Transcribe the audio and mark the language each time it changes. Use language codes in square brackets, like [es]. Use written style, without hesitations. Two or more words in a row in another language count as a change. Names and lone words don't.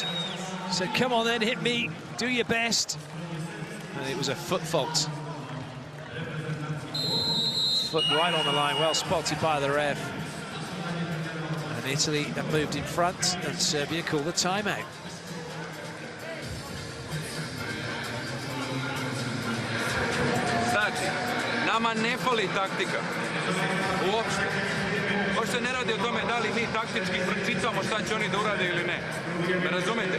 [en] Said, come on then, hit me, do your best. And it was a foot fault. Foot right on the line, well spotted by the ref. And Italy have moved in front, and Serbia called the timeout. [sr] Nama ne fali taktika, uopšte. Možda se ne radi o tome da li mi taktički pročitamo šta će oni da urade ili ne. Me razumete?